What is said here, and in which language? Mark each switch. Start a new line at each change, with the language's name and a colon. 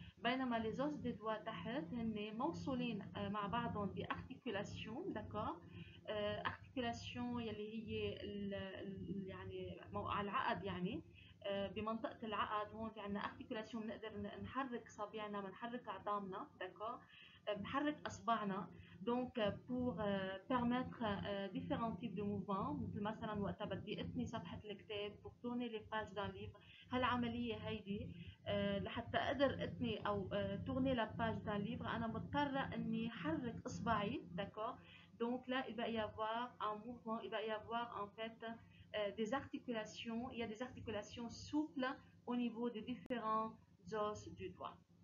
Arabic: بينما
French: les os des doigts
Arabic: تحت هن موصولين مع بعضهم بارتيكولاسيون.
French: d'accord.
Arabic: articulation يلي هي يعني على العقد، يعني بمنطقة العقد هون في عنا articulation بنقدر نحرك صابعنا، بنحرك عظامنا.
French: d'accord.
Arabic: بنحرك أصبعنا.
French: donc pour permettre différents types de mouvements،
Arabic: مثل مثلا وقتها بدي أثني صفحة الكتاب
French: pour tourner les pages d'un livre.
Arabic: هالعملية هيدي لحتى أقدر أثني أو
French: tourner la page d'un livre
Arabic: أنا مضطرة إني حرك إصبعي.
French: d'accord. donc là il va y avoir un mouvement، il va y avoir en fait des articulations. Il y a des articulations souples au niveau des différents os du doigt.